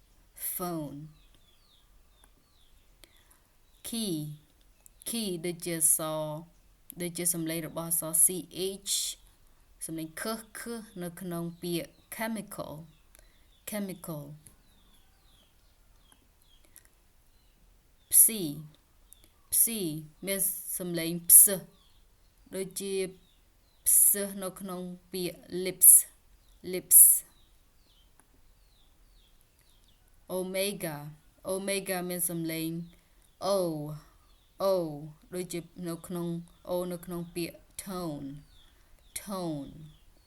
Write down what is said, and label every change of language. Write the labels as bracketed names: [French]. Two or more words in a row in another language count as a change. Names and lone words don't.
[Khmer] key ដូចជាសំឡេងរបស់អក្សរ ch សំឡេង k នៅក្នុងពាក្យ chemical psi មានសំឡេង ps ដូចជា ps នៅក្នុងពាក្យ lips omega omega មានសំឡេង o o ដូចជានៅក្នុង o នៅក្នុងពាក្យ [English] tone tone